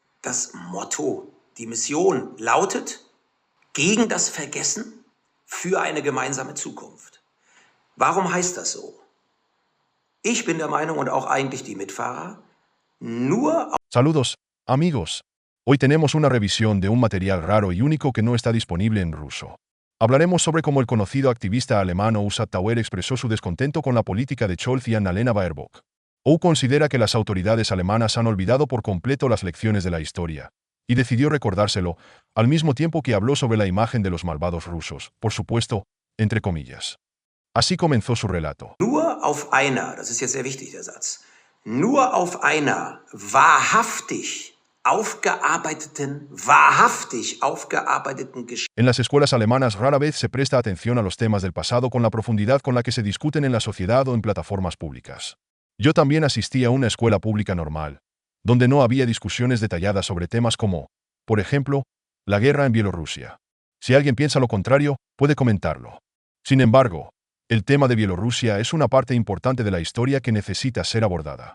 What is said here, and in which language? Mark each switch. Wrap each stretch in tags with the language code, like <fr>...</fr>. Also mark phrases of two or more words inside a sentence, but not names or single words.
<de>Das Motto, die Mission lautet: gegen das Vergessen für eine gemeinsame Zukunft. Warum heißt das so? Ich bin der Meinung und auch eigentlich die Mitfahrer, nur</de> <es>Saludos, amigos. Hoy tenemos una revisión de un material raro y único que no está disponible en ruso. Hablaremos sobre cómo el conocido activista alemán Ousat Tauer expresó su descontento con la política de Scholz y Annalena Baerbock. Ou considera que las autoridades alemanas han olvidado por completo las lecciones de la historia, y decidió recordárselo, al mismo tiempo que habló sobre la imagen de los malvados rusos, por supuesto, entre comillas. Así comenzó su relato.</es> <de>nur auf einer, das ist jetzt sehr wichtig, der Satz, nur auf einer wahrhaftig aufgearbeiteten Geschichte.</de> <es>En las escuelas alemanas rara vez se presta atención a los temas del pasado con la profundidad con la que se discuten en la sociedad o en plataformas públicas. Yo también asistí a una escuela pública normal, donde no había discusiones detalladas sobre temas como, por ejemplo, la guerra en Bielorrusia. Si alguien piensa lo contrario, puede comentarlo. Sin embargo, el tema de Bielorrusia es una parte importante de la historia que necesita ser abordada.</es>